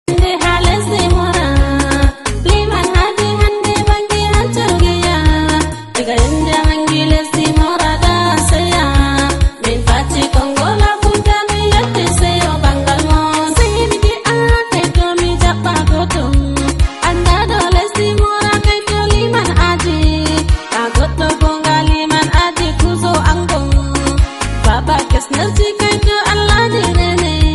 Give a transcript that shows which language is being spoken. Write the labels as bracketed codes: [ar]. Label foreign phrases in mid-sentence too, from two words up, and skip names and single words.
[ff] Nde haalesde mora, liman hadi hande bangi hantargiya. Diga yende bangi lesdi mora da saya. Min fati kongola futa mi yette seyo bangal mo. Seydi di ate to mi jabba goto. Anda do lesdi mora kay to liman aji. A goto gonga liman aji kuzo ango. Baba kesnerji kay to Allah di rene.